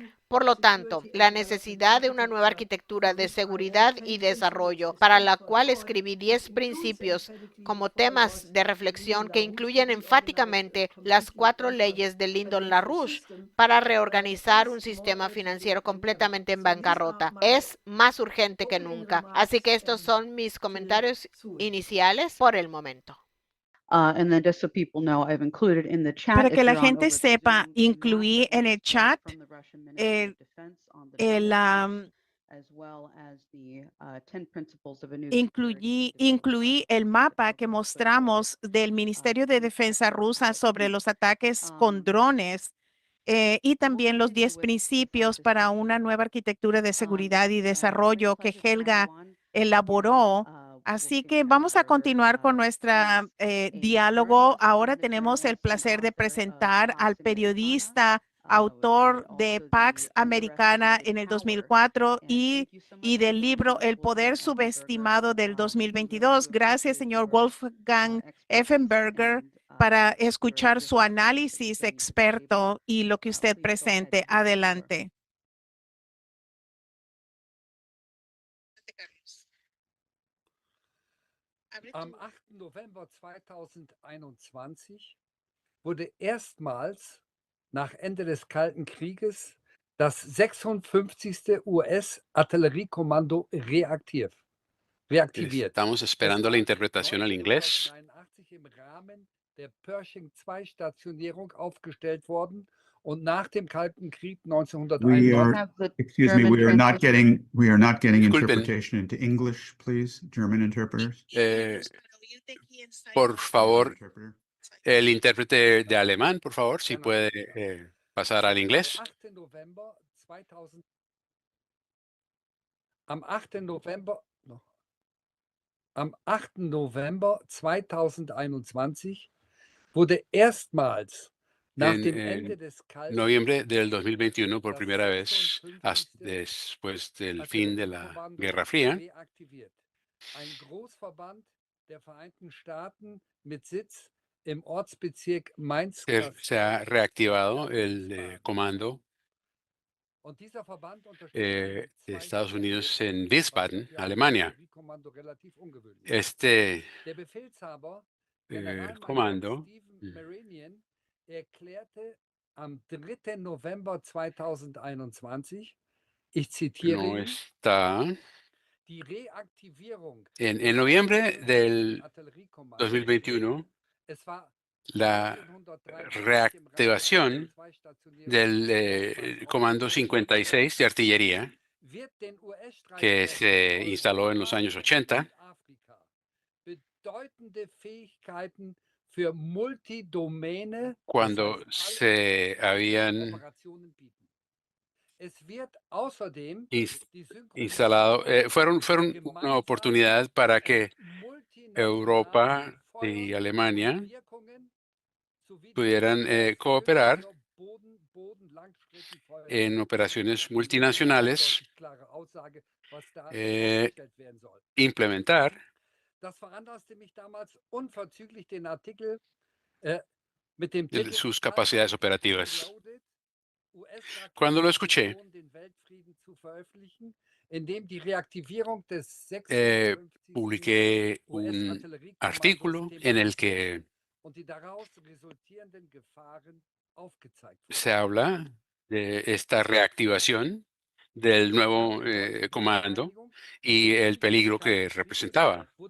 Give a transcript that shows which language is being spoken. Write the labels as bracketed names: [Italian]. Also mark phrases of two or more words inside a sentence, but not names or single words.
[Spanish] Por lo tanto, la necesidad de una nueva arquitectura de seguridad y desarrollo, para la cual escribí 10 principios como temas de reflexión que incluyen enfáticamente las 4 leyes de Lyndon LaRouche para reorganizar un sistema financiero completamente en bancarrota, es más urgente que nunca. Así que estos son mis comentarios iniciales por el momento. [English] And then just so people know, I've included in the chat, [Spanish] Para [English] if [Spanish] que la [English] you're on [Spanish] gente [English] over the [Spanish] sepa, [English] Zoom, [Spanish] incluí en el chat [English] from the Russian Ministry [Spanish] el, [English] of Defense on the [Spanish] el, [English] developments, as well as the 10 principles of a new security [Spanish] incluí el mapa que mostramos del Ministerio de Defensa rusa sobre los ataques con drones y también los 10 principios para una nueva arquitectura de seguridad y desarrollo que Helga elaboró. Así que vamos a continuar con nuestro diálogo. Ahora tenemos el placer de presentar al periodista, autor de Pax Americana en el 2004 y del libro El Poder Subestimado del 2022. Gracias, señor Wolfgang Effenberger, para escuchar su análisis experto y lo que usted presente. Adelante. [German] Am 8. November 2021 wurde erstmals nach Ende des Kalten Krieges das 56. US-Artilleriekommando reaktiviert. [Spanish] Estamos esperando la interpretación al inglés. [German] 1983 im Rahmen der Pershing-2-Stationierung aufgestellt worden und nach dem Kalten Krieg [English] We 1991 are, excuse me, we are not getting [Spanish] Disculpen. [English] interpretation into English, please, German interpreters. [Spanish] Por favor, [English] Interpreter. [Spanish] el intérprete de alemán, por favor, si puede pasar al inglés. [German] Am 8. November, am 8. November 2021 wurde erstmals nach [Spanish] En [German] dem Ende des Kalten [Spanish] noviembre del 2021, por primera vez, después del fin de la Guerra Fría, [German] reaktiviert. Ein Großverband der Vereinten Staaten mit Sitz im Ortsbezirk Mainz. [Spanish] se ha reactivado el comando [German] Und dieser Verband [Spanish] de Estados Unidos en Wiesbaden, Alemania. Este [German] Der Befehlshaber, [Spanish] comando [German] Stephen Marinian, erklärte am 3. November 2021, ich zitiere [Spanish] no [German] ihn, [Spanish] está. [German] die Reaktivierung [Spanish] En noviembre del [German] Artilleriekommandos. [Spanish] 2021, [German] Es war [Spanish] la [German] 1983 [Spanish] reactivación [German] im Rahmen der Zwei-Stationierung [Spanish] del Comando 56 de artillería [German] wird den [Spanish] que se [German] US-Streitkräften [Spanish] instaló en los años 80 [German] in Afrika bedeutende Fähigkeiten für Multidomäne, [Spanish] cuando se habían [German] Operationen bieten. Es wird außerdem ins- die [Spanish] instalado, fueron una oportunidad para que [German] multinationalen [Spanish] Europa [German] Feuer- [Spanish] y Alemania [German] und Wirkungen sowie die [Spanish] pudieran [German] Durchführung [Spanish] cooperar [German] Boden-Langstreckenfeuer- [Spanish] en operaciones multinacionales, [German] Deutlich klare Aussage, was da eh, aufgestellt werden soll. [Spanish] implementar. [German] Das veranlasste mich damals unverzüglich den Artikel mit dem [Spanish] De [German] Titel [Spanish] sus capacidades operativas. [German] Reloaded, US-Raketen [Spanish] Cuando lo escuché, [German] bedrohen den Weltfrieden zu veröffentlichen, in dem die Reaktivierung des 56. [Spanish] publiqué un [German] US-Artilleriekommandos [Spanish] artículo en el que [German] und die daraus resultierenden Gefahren aufgezeigt wurden. [Spanish] se habla de esta reactivación del nuevo comando y el peligro que representaba.